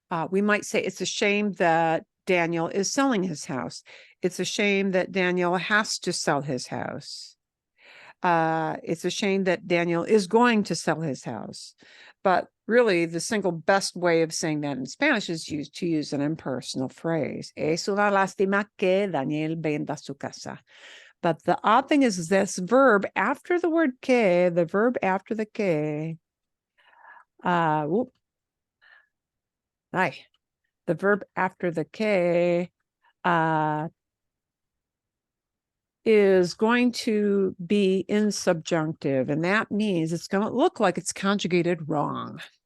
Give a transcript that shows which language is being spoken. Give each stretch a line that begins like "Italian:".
English: We might say it's a shame that Daniel is selling his house. It's a shame that Daniel has to sell his house. It's a shame that Daniel is going to sell his house. But really, the single best way of saying that in Spanish is to use an impersonal phrase.
Spanish: Es una lástima que Daniel venda su casa.
English: But the odd thing is this verb after the word que, the verb after the que, the verb after the que is going to be in subjunctive, and that means it's going to look like it's conjugated wrong.